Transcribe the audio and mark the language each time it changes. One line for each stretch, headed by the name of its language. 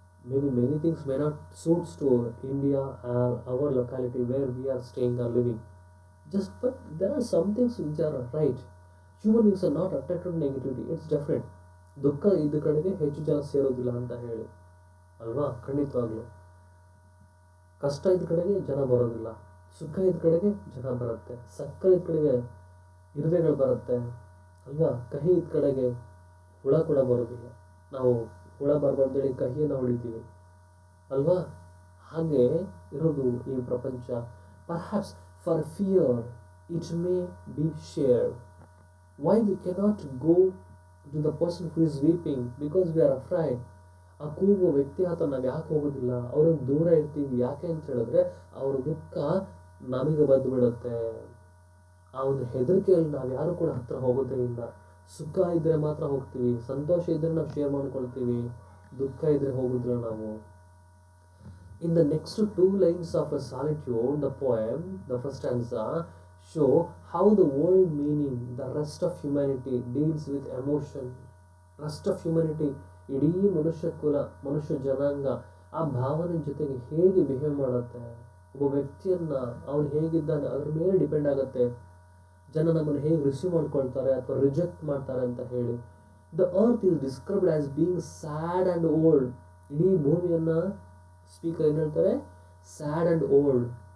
English: Maybe many things may not suits to India or our locality where we are staying or living. But there are some things which are right. Human beings are not attracted to negativity. It's different.
Kannada: ದುಃಖ ಇದ್ದ ಕಡೆಗೆ ಹೆಚ್ಚು ಜನ ಸೇರೋದಿಲ್ಲ ಅಂತ ಹೇಳಿ ಅಲ್ವಾ? ಖಂಡಿತವಾಗ್ಲು. ಕಷ್ಟ ಇದ್ದ ಕಡೆಗೆ ಜನ ಬರೋದಿಲ್ಲ, ಸುಖ ಇದ್ದ ಕಡೆಗೆ ಜನ ಬರುತ್ತೆ, ಸಕ್ಕರೆ ಇದ್ದ ಕಡೆಗೆ ಇರುವೆಗಳು ಬರುತ್ತೆ ಅಲ್ವಾ? ಕಹಿ ಇದ್ದ ಕಡೆಗೆ ಹುಳ ಕೂಡ ಬರೋದಿಲ್ಲ. ನಾವು ಹುಳ ಬರಬಂದೇಳಿ ಕಹಿಯನ್ನು ಹೊಡಿತೀವಿ ಅಲ್ವಾ? ಹಾಗೆ ಇರೋದು ಈ ಪ್ರಪಂಚ.
English: Perhaps for fear it may be shared. Why we cannot go to the person who is weeping? Because we are afraid.
Kannada: ಆ ಕೂಗುವ ವ್ಯಕ್ತಿ ಹತ್ರ ನಾವು ಯಾಕೆ ಹೋಗೋದಿಲ್ಲ? ಅವ್ರನ್ನ ದೂರ ಇರ್ತೀವಿ. ಯಾಕೆ ಅಂತ ಹೇಳಿದ್ರೆ ಅವ್ರ ದುಃಖ ನಮಗೆ ಬಂದು ಬಿಡುತ್ತೆ. ಆ ಒಂದು ಹೆದರಿಕೆಯಲ್ಲಿ ನಾವು ಯಾರು ಕೂಡ ಹತ್ರ ಹೋಗೋದೇ ಇಲ್ಲ. ಸುಖ ಇದ್ರೆ ಮಾತ್ರ ಹೋಗ್ತೀವಿ, ಸಂತೋಷ ಇದ್ರೆ ನಾವು ಶೇರ್ ಮಾಡ್ಕೊಳ್ತೀವಿ, ದುಃಖ ಇದ್ರೆ ಹೋಗುದಿಲ್ಲ ನಾವು.
English: In the next two lines of a solitude, the poem, the first stanza, show how the world meaning, the rest of humanity deals with emotion. Rest of humanity,
Kannada: ಇಡೀ ಮನುಷ್ಯ ಕುಲ, ಮನುಷ್ಯ ಜನಾಂಗ ಆ ಭಾವನೆ ಜೊತೆಗೆ ಹೇಗೆ ಬಿಹೇವ್ ಮಾಡುತ್ತೆ, ಒಬ್ಬ ವ್ಯಕ್ತಿಯನ್ನ ಅವನು ಹೇಗಿದ್ದಾನೆ ಅದ್ರ ಮೇಲೆ ಡಿಪೆಂಡ್ ಆಗುತ್ತೆ. ಜನ ನಮ್ಮನ್ನು ಹೇಗೆ ರಿಸೀವ್ ಮಾಡ್ಕೊಳ್ತಾರೆ ಅಥವಾ ರಿಜೆಕ್ಟ್ ಮಾಡ್ತಾರೆ ಅಂತ ಹೇಳಿ.
English: The earth is described as being sad and old.
Kannada: ಇಡೀ ಭೂಮಿಯನ್ನ ಸ್ಪೀಕರ್ ಏನು ಹೇಳ್ತಾರೆ?
English: Sad and old.